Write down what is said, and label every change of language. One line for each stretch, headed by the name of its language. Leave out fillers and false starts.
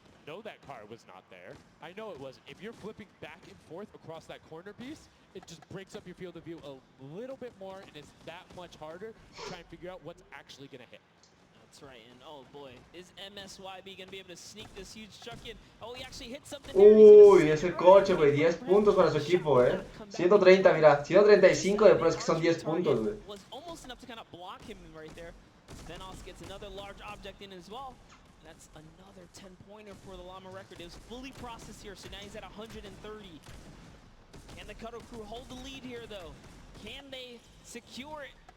English: know that car was not there. I know it wasn't. If you're flipping back and forth across that corner piece, it just breaks up your field of view a little bit more, and it's that much harder to try and figure out what's actually going to hit. That's right, and oh boy, is MSYB going to be able to sneak this huge truck in? Oh, he actually hit something.
Spanish: Uy, ese coche, güey, 10 puntos para su equipo, 130, mira, 135 de pro, es que son 10 puntos, güey.
English: Was almost enough to kind of block him right there. Venos gets another large object in as well. That's another 10-pointer for the Llama record. It was fully processed here, so now he's at 130. Can the Cuddle Crew hold the lead here, though? Can they secure it?